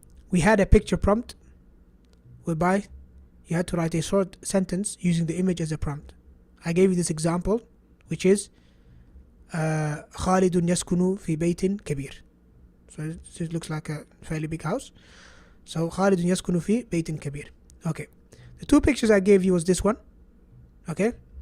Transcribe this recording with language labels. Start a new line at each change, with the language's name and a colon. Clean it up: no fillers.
English: We had a picture prompt whereby you had to write a short sentence using the image as a prompt. I gave you this example, which is
Arabic: خالد يسكن في بيت كبير.
English: So it looks like a fairly big house.
Arabic: So خالد يسكن في بيت كبير.
English: Okay. The two pictures I gave you was this one. Okay.